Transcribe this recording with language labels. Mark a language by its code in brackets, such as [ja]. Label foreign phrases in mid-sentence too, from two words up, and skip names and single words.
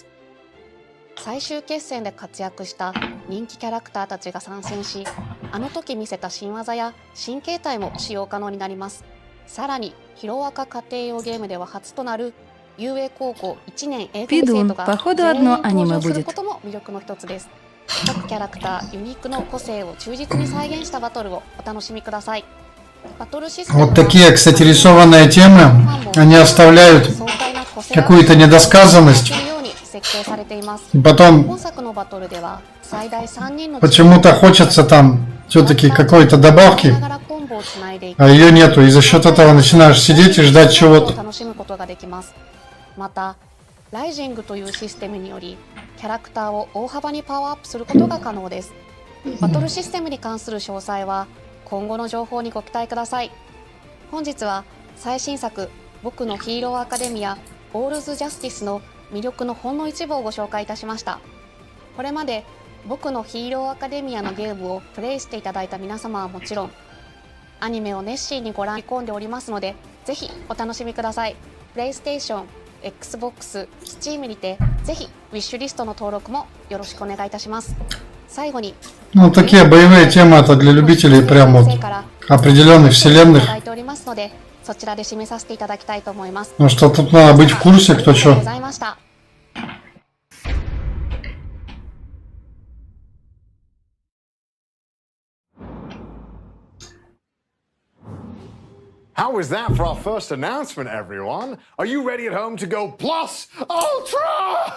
[ja] 最終決戦で活躍した人気キャラクターたちが参戦し、あの時見せた新技や新形態も使用可能になります。さらにヒロアカ家庭用ゲームでは初となる遊泳高校1年英語生徒が全員登場することも魅力の一つです。各キャラクターユニークの個性を忠実に再現したバトルをお楽しみください。 [ru] Вот такие, кстати, рисованные темы, они оставляют какую-то недосказанность. И потом почему-то хочется там все-таки какой-то добавки, а ее нету. И за счет этого начинаешь сидеть и ждать чего-то. [ja] またライジングというシステムによりキャラクターを大幅にパワーアップすることが可能です。バトルシステムに関する詳細は今後の情報にご期待ください。本日は最新作僕のヒーローアカデミアオールズ・ジャスティスの魅力のほんの一部をご紹介いたしました。これまで僕のヒーローアカデミアのゲームをプレイしていただいた皆様はもちろん、アニメを熱心にご覧込んでおりますので、ぜひお楽しみください。プレイステーション、Xbox、Steam にてぜひウィッシュリストの登録もよろしくお願いいたします。最後に、 [ru] Ну, такие боевые темы это для любителей прям вот определенных вселенных. [ja] そちらで締めさせていただきたいと思います。 [ru] Ну что, тут надо быть в курсе, кто что. [en] How was that for our first announcement, everyone? Are you ready at home to go plus ultra?